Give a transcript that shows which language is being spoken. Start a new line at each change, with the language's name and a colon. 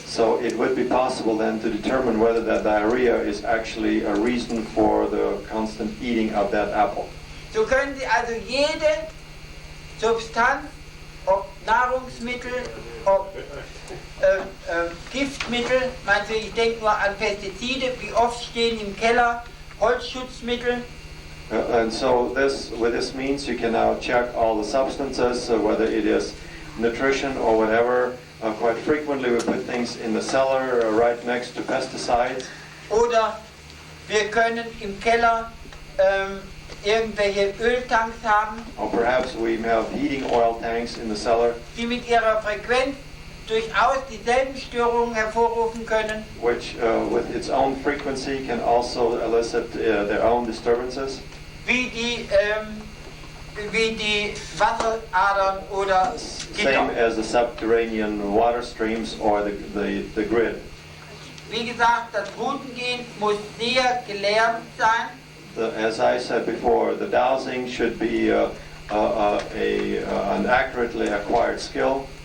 English: So it would be possible then to determine whether that diarrhea is actually a reason for the constant eating of that apple.
German: So können Sie also jede Substanz, ob Nahrungsmittel, ob Giftmittel, meinetwegen, ich denke nur an Pestizide, wie oft stehen im Keller Holzschutzmittel.
English: And so with this means you can now check all the substances, whether it is nutrition or whatever. Quite frequently we put things in the cellar right next to pesticides.
German: Oder wir können im Keller irgendwelche Öltanks haben,
English: Or perhaps we have heating oil tanks in the cellar,
German: die mit ihrer Frequenz durchaus dieselben Störungen hervorrufen können,
English: which with its own frequency can also elicit their own disturbances.
German: wie die Wasseradern oder
English: Same as the subterranean water streams or the grid.
German: Wie gesagt, das Routengehen muss sehr gelernt sein.
English: As I said before, the dowsing should be an accurately acquired skill.